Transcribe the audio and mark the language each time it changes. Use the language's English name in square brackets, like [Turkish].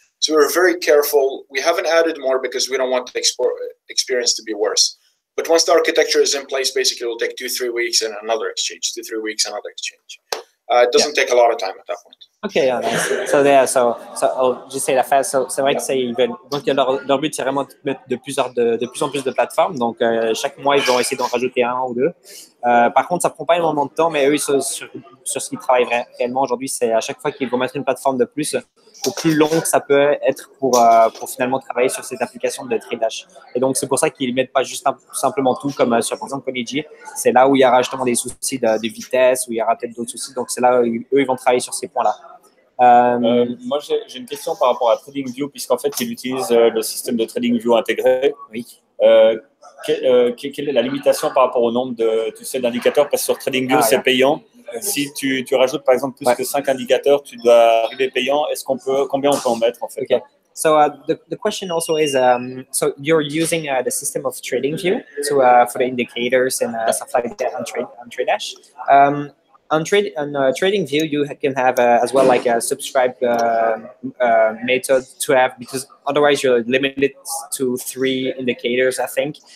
[English] So we're very careful. We haven't added more because we don't want the experience to be worse. But once the architecture is in place, basically it will take 2-3 weeks and another exchange, 2-3 weeks, another exchange. It doesn't take a lot of time at that point. Okay, yeah, nice. So yeah, so I'll just say [French] la phase. So, c'est vrai que c'est ils veulent. Donc leur but c'est vraiment de mettre de plus en plus de plateformes. Donc chaque mois ils vont essayer d'en rajouter un ou deux. Par contre, ça prend pas énormément de temps, mais eux sur ce qu'ils travaillent réellement aujourd'hui, c'est à chaque fois qu'ils vont mettre une plateforme de plus, au plus long que ça peut être pour finalement travailler sur cette application de TradeDash. Et donc c'est pour ça qu'ils mettent pas juste simplement tout comme sur par exemple Ponigy. C'est là où il y aura justement des soucis de vitesse, où il y aura peut-être d'autres soucis. Donc c'est là où eux ils vont travailler sur ces points-là. Moi, j'ai une question par rapport à TradingView, puisqu'en fait, il utilise le système de TradingView intégré. Oui. Quelle est la limitation par rapport au nombre d'indicateurs? Parce que sur TradingView, c'est payant. Si tu rajoutes, par exemple, plus que 5 indicateurs, tu dois arriver payant. Combien on peut en mettre, en fait? [English] Okay. So the question also is, so you're using the system of TradingView for the indicators and stuff like that on TradeDash. On TradingView, you can have as well like a subscribe method to have, because otherwise you're limited to 3 indicators, I think.